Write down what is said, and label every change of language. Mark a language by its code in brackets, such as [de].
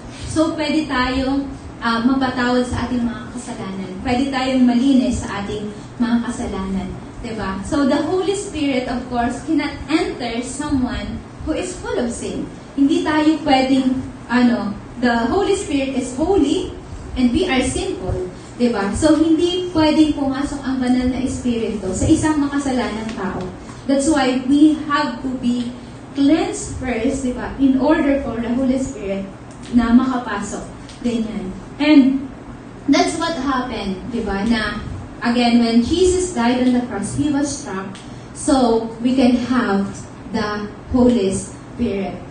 [tl] So, pwede tayong mapatawad sa ating mga kasalanan. Pwede tayong malinis sa ating mga kasalanan. Diba? [en] So, the Holy Spirit, of course, cannot enter someone who is full of sin. [tl] Hindi tayo pwedeng, [en] the Holy Spirit is holy and we are sinful. [tl] Diba? So, hindi pwedeng pumasok ang banal na Espiritu sa isang makasalanang tao. [en] That's why we have to be cleansed first, diba? In order for the Holy Spirit [tl] na makapasok. [en] Ganyan. And that's what happened, diba? Na, again, when Jesus died on the cross, He was struck so we can have the Holy Spirit.